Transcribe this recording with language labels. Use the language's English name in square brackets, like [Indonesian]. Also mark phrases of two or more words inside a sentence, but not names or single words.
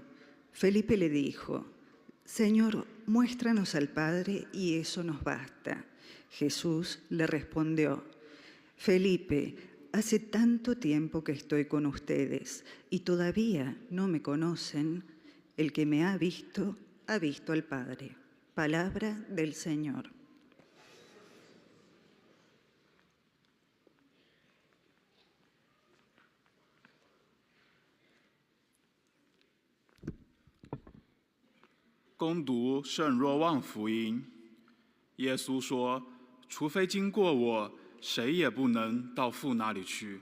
[Spanish] Felipe le dijo: Señor, muéstranos al Padre y eso nos basta. Jesús le respondió: Felipe, hace tanto tiempo que estoy con ustedes y todavía no me conocen. El que me ha visto al Padre. Palabra del Señor. [Chinese] 攻读圣若望福音，耶稣说：“除非经过我，谁也不能到父那里去。